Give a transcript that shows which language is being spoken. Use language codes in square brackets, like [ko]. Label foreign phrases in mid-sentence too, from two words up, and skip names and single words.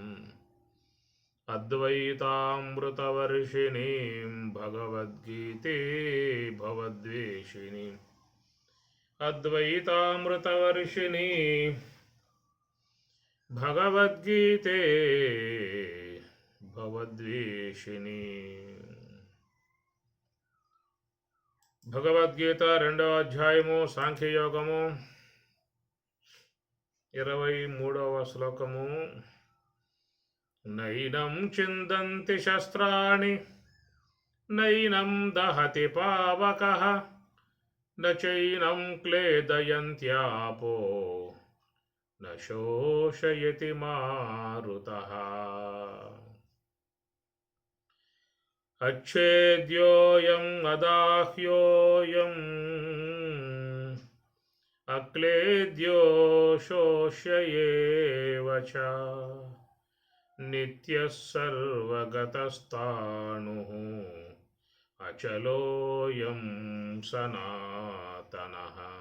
[sa] अद्वैतामृतवर्षिणीं भगवद्गीते भवद्वेषिणीम् अद्वैतामृतवर्षिणी भगवद्गीते भवद्वेषिणी। [te] భగవద్గీత 2వ అధ్యాయము సాంఖ్యయోగము 23వ శ్లోకము. [sa] నైనం చిందంతి శస్త్రాణి నైనం దహతి పావకః నచైనం క్లేదయంత్యాపో న శోషయతి మారుతః. అచ్ఛేద్యోయం అదాహ్యోయం అక్లేద్యో శోష్యేవ చ నిత్యః సర్వగతస్థాణుః అచలోయం సనాతనః.